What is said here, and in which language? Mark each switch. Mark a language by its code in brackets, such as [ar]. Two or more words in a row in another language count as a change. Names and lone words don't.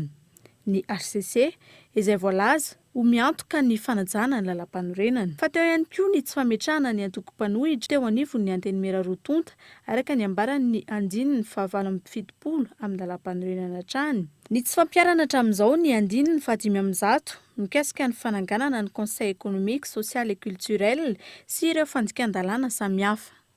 [mg] Ny HCC izay voalaza ho miantoka ny fanajana ny lalam-panorenana. Fa teo ihany koa ny tsy fametrahana ny antoko-panohitra teo anivony ny Antenimera Rotonta araka ny ambarany ny andininy fa 770 amin'ny lalam-panorenana hatrany. Ny tsy fampiarana hatramin'izao ny andininy fa 500 mikasika ny fananganana ny Conseil économique, social et culturel sy ireo fandikan-dalàna samihafa.